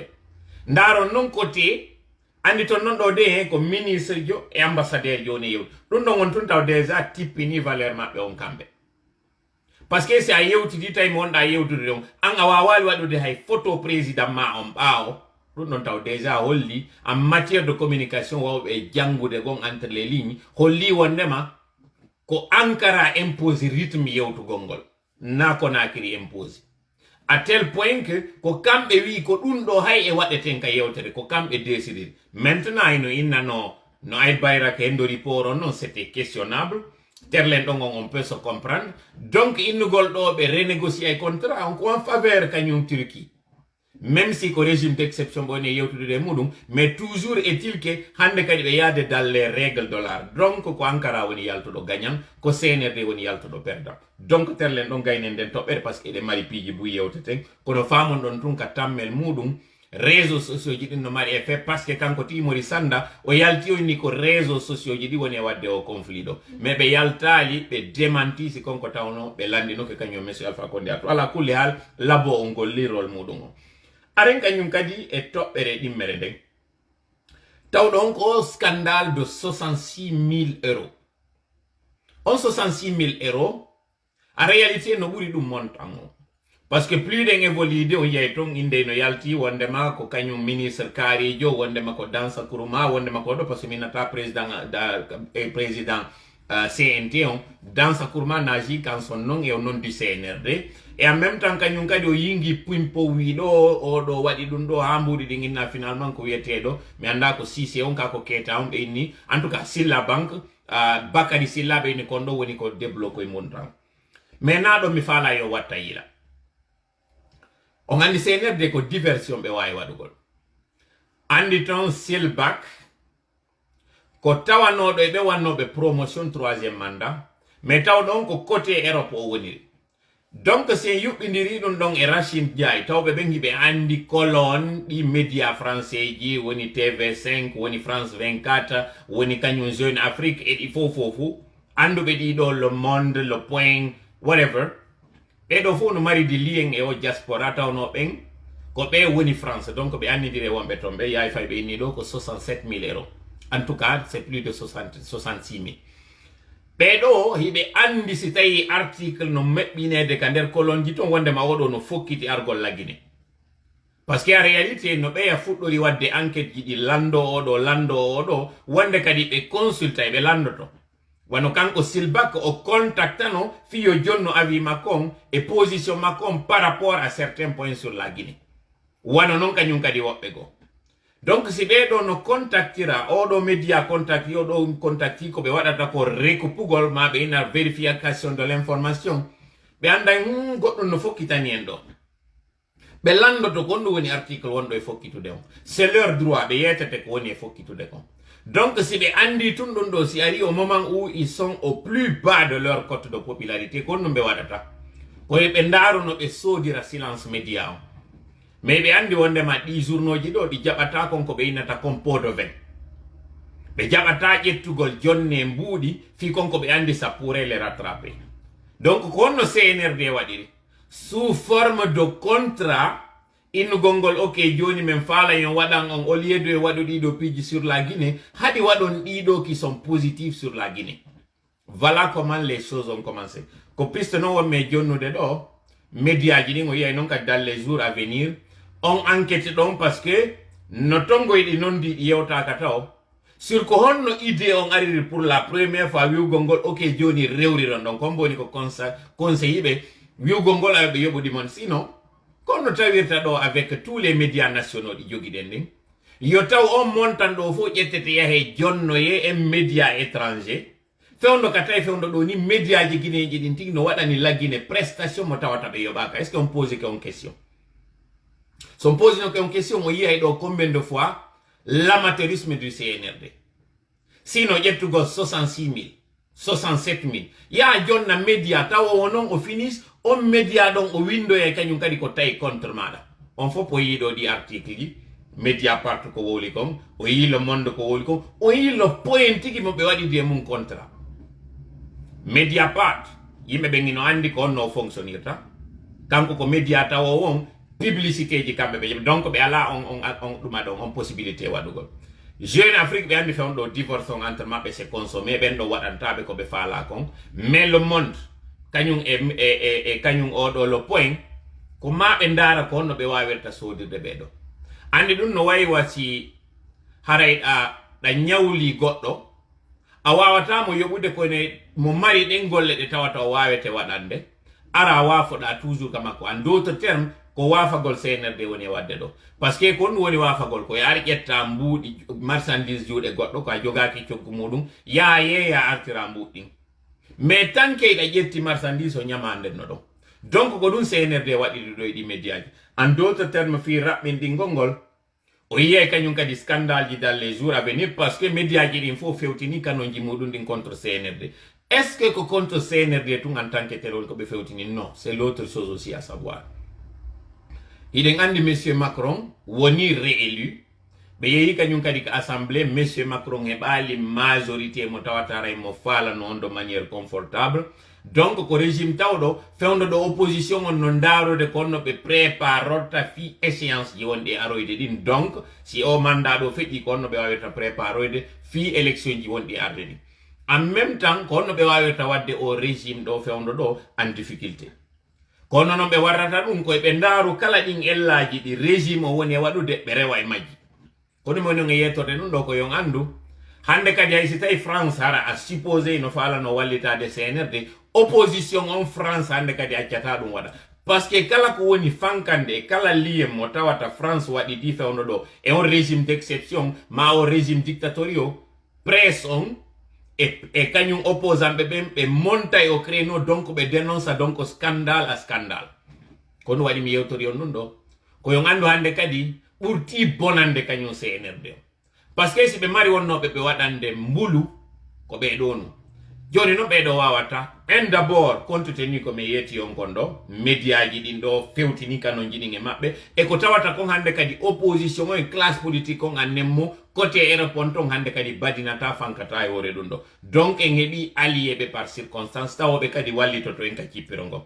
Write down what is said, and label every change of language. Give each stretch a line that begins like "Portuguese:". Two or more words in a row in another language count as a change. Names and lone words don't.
Fula: ndaaron noon côté andi ton non ɗo de ko ministre jo e ambassadeur jo ne yew ɗum ɗon on tun taw déjà tippini valeur maɓɓe on kamɓe
French: par ce que
Fula: si a yewtidi tawi mo wonɗa yewtude ɗon an a wawali waɗude hay
French: photo président
Fula: ma on ɓaawo ɗum ɗon taw déjà holli
French: en matière de communication
Fula: wawɓe janngude gon
French: entre les lignes
Fula: holli wondema ko Ankara
French: impose rythme
Fula: yewtugol ngol na Conakry
French: impose à tel point que
Fula: ko kamɓe wi ko ɗum ɗo hay e waɗeten ka yewtere ko kamɓe
French: décidé maintenant
Fula: ino innano no Aid Bayrak hendori poro non c'était questionnable terlen ɗon
French: on peut se comprendre
Fula: donc innugol ɗo ɓe renégocier ay contrat on ko
French: en faveur
Fula: kañum Turquie
French: même si
Fula: ko
French: régime d'exception
Fula: ɓoni yewtude muɗum
French: mais toujours est-il que
Fula: hande kadi ɓe yaade
French: dans les règles de l'art donc
Fula: ko Ankara woni yaltuɗo gagnant ko CNRD woni yaltuɗo
French: perdant donc
Fula: terlen ɗon gaynen nden toɓɓere
French: par ce que
Fula: eɗe mari piiji buy yewteten kono famon ɗon tun ka tammel muɗum
French: réseaux sociaux
Fula: ji ɗin no mari
French: effet par ce que
Fula: kanko Timori Sanda o yalti oni ko
French: réseaux sociaux
Fula: ji ɗi woni e wadde o conflit ɗo mais ɓe yaltali ɓe démenti si konko tawno ɓe landino ke kañum monsieur Alpha Condé ato ala kulli hal labo o ngol lirol muɗum o aren kañum kadi e toɓɓere ɗimmere nden tawɗon ko
French: scandale de 66 000 euros
Fula: on
French: 66 000 euros en réalité
Fula: no ɓuri ɗum montant o
French: parce que plus
Fula: ɗen évoluide o yiyay ton inde no yalti wondema ko kañum ministre kaarijo wondema ko Dansa Kourouma wondema ko ɗo
French: par ce que
Fula: minata président CNT on Dansa Kourouma naji kan son non e o non
French: du CNRD et en même temps
Fula: kañum kadi o yingi pimpo wiɗo o ɗo waɗi ɗum ɗo ha mbuɗi ɗi inna finalement ko wiyeteɗo mi anda ko Cissé on ka ko keta on ɓe inni
French: en tout cas
Fula: Silla Banque Bakary Silla ɓe inni kon ɗo woni ko
French: débloqué montant mais
Fula: naɗo mi faala yo watta yila on andi CNRD ko diversion ɓe wawi waɗugol andi ton Silbak ko tawanoɗo e ɓe wannoɓe
French: promotion 3e mandat mais
Fula: taw ɗon ko côté Europe o woniri
French: donc c'est
Fula: yuɓɓidiri ɗum ɗon e Rachid Ndiaye tawɓe ɓen hiɓe andi Colonne ɗi
French: média français
Fula: ji woni TV5 woni France 24 woni kañum Jeune Afrique e ɗi fofu anduɓe ɗiɗo Le Monde Le Point whatever ɓeɗo fof no mari di lien e o diaspora tawno ɓen ko ɓe woni France donc ɓe annidiri wonɓe toon ɓe yahay fay ɓe inni ɗo ko
French: 67 000 euros en tout cas c'est plus de 66 000
Fula: ɓeɗo hiɓe andi si tawi article no meɓɓinede ka nder Colonne ji toon wondema oɗo no fokkiti argol laggine
French: par ce que en réalité
Fula: no ɓeya fuɗɗori wadde enquête ji ɗi lando oɗo wonde kadi ɓe consulta e ɓe landoto wano kanko Silbak o contactano fiyo jonno avis makon e position makon
French: par rapport à certains points sur la Guinée
Fula: wano non kañum kadi woɓɓe go donc si ɓeɗo no contactira oɗo média contacti oɗo contacti ko ɓe waɗata ko recoupugol ma ɓe ina
French: vérification de l'information
Fula: ɓe anday goɗɗum no fokkitani en ɗo ɓe landoto ko ɗum woni article wonɗo e fokkitude on
French: c'est leur droit
Fula: ɓe yetete ko woni e fokkitude kon donc si ɓe andi tun ɗum ɗo si ari
French: au moment où ils sont au plus bas de leur cote de popularité
Fula: ko ɗum ɓe waɗata koye ɓe ndaruno ɓe soodira
French: silence média
Fula: on mais ɓe andi wondema ɗi journaux ji ɗo ɗi jaɓata kon ko ɓe innata kon
French: pot de vin
Fula: ɓe jaɓata ƴettugol jonne mbuuɗi fi kon ko ɓe andi
French: ça pourrait les rattraper donc
Fula: ko honno CNRD waɗiri
French: sous forme de contrat
Fula: innugol ngol ok joni men faala yon waɗan on
French: au lieu de
Fula: waɗo ɗiɗo piiji
French: sur la Guinée
Fula: haɗi waɗon ɗiɗo
French: qui sont positifs sur la Guinée voilà comment les choses ont commencé
Fula: ko piste noon wonme jonnude ɗo média ji ɗin o yiyay noon kadi
French: dans les jours à venir
Fula: on enquête ɗon
French: parce que
Fula: no tongoyɗi noon ndi ɗi yewtaka taw sur ko honno idée on ariri
French: pour la première fois
Fula: wiwgol ngol ok joni rewriron ɗon kon boni ko conseil ɓe wiwgol ngol aɓe yoɓudimon sinon kono tawirta ɗo
French: avec tous les médias nationaux
Fula: ɗi jogiɗen ɗin yo taw on montan ɗo fof ƴettete yahe jonnoye e
French: média étranger
Fula: fewndo katay fewndo do ni media ji guinéji din tigi no waɗani laggine prestation mo tawata ɓe yoɓaka.
French: Est ce que on pose que on question
Fula: so
French: on pose
Fula: no que on question o yiyay ɗo
French: combien de fois l'amateurisme du CNRD
Fula: sino ƴettugo 66 000 67 000 ya jonna media tawa wonon o finis on media ɗon o windoye kañum kadi ko tawi contre maɗa on fof o yiiɗo ɗi article ji media part ko woli kon o yi le monde ko woli kon o yi le point tigi mo ɓe waɗi de mum contrat media part yimɓe ɓe ngino andi ko onno fonctionnirta kanko ko media tawa won publicité ji kamɓe ɓe donc ɓe ala on ɗuma ɗon on possibilité waɗugol jeune Afrique ɓe andi fewn ɗo divorce on entre maɓɓe
French: c'est consommé
Fula: ɓen ɗo waɗantaɓe ko ɓe faala kon
French: mais le
Fula: monde kañum e kañum oɗo le point ko maɓe ndara ko honno ɓe wawirta sodirde ɓeɗo andi ɗum no wayi wasi haray ɗa ñawli goɗɗo a wawatamo yoɓude kone mo mari ɗen golle ɗe tawata o wawete waɗande ara wafoɗa toujours ka makko
French: en d'autres termes
Fula: ko wafagol CNRD woni e wadde ɗo
French: par ce que
Fula: ko ɗum woni wafagol ko yaari ƴetta mbuuɗi marchandise juuɗe goɗɗo ko a jogaki coggu muɗum ya yeeya artira mbuɗɗin
French: mais tant que
Fula: ɗa ƴetti marchandise o ñamanden no ɗon donc ko ɗum CNRD waɗiɗi ɗo e ɗi médiaji
French: en d'autres termes
Fula: fi raɓɓinɗingol ngol o yiyay kañum kadi scandale ji
French: dans les jours à venir parce que
Fula: médiaji ɗin fof fewtini kanoji muɗum ɗin
French: contre CNRD est ce que
Fula: ko
French: contre CNRD
Fula: tun
French: en tant que tel
Fula: ko ɓe fewtini
French: non c'est l'autre chose aussi à savoir
Fula: iɗen andi monsieur Macron woni réélu ɓe yeehi kañum kadi ko assemblée monsieur Macron heɓali majorité mo tawataray mo falano on
French: de manière confortable donc
Fula: ko régime tawɗo fewndo ɗo opposition on no darode ko onno ɓe préparorta fi échéance ji wonɗi aroyde ɗin donc si o mandat ɗo feƴƴi ko onno ɓe wawirta préparoyde fi élection ji wonɗi arde ɗi
French: en même temps
Fula: ko onno ɓe wawirta wadde o régime ɗo fewndo ɗo
French: en difficulté
Fula: kono noon ɓe warrata ɗum koye ɓe ndaaru kala ɗin ellaji ɗi régime o woni e waɗude ɓe rewa e majji ko ɗum woni on e yettorde ɗum ɗo ko yon andu hande kadi hay si tawi France hara a supposé no falano wallitade CNRD opposition on France hande kadi accata ɗum waɗa
French: par ce que
Fula: kala ko woni fankande e kala liyem mo tawata France waɗi di fewno ɗo e on
French: régime d' exception
Fula: ma o
French: régime dictatoriaux presse
Fula: on e kañum opposant ɓe ɓe monta e o
French: créneau donc
Fula: ɓe
French: dénonce donc scandale à scandale
Fula: kono waɗi mi yewtori on ɗum ɗo ko yon andu hande kadi ɓurti bonande kañum CNRD
French: par ce que
Fula: si ɓe mari wonnoɓe ɓe waɗande mbulu ko ɓe ɗonu joni noon ɓeɗo wawata
French: en d' abord compte tenu
Fula: ko mi yetti on kon ɗo médiaji ɗin ɗo fewtini kano jiɗin e maɓɓe e ko tawata kon hande kadi opposition o e
French: classe politique
Fula: on annenmo
French: côté aéroport
Fula: ton hande kadi badinata fankata e wore ɗum ɗo donc en heeɓi allié ɓe
French: par circonstance
Fula: tawoɓe kadi wallitoto en ka cippiro ngo